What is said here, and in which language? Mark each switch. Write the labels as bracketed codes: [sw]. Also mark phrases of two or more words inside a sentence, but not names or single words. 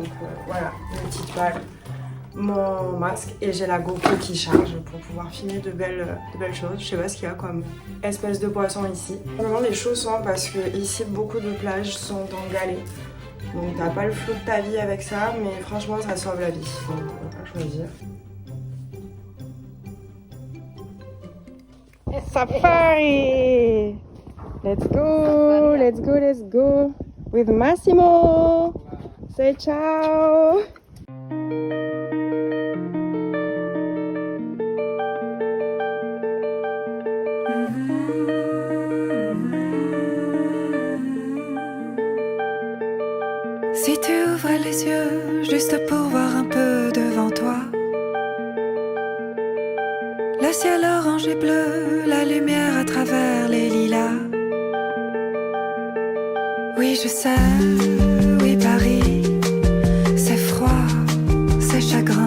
[fr] Donc, voilà, une petite balle, mon masque et j'ai la GoPro qui charge pour pouvoir filmer de belles choses. Je sais pas ce qu'il y a comme espèce de poisson ici. Vraiment des chaussons parce que ici beaucoup de plages sont en galets. Donc t'as pas le flot de ta vie avec ça, mais franchement ça sauve la vie. Donc on va pas choisir. Safari! [en] Let's go, let's go, let's go with Massimo! Say ciao! [fr] Si tu ouvrais les yeux juste pour voir un peu devant toi, le ciel orange et bleu, la lumière à travers les lilas. Oui, je sais, oui, Paris, c'est froid, c'est chagrin.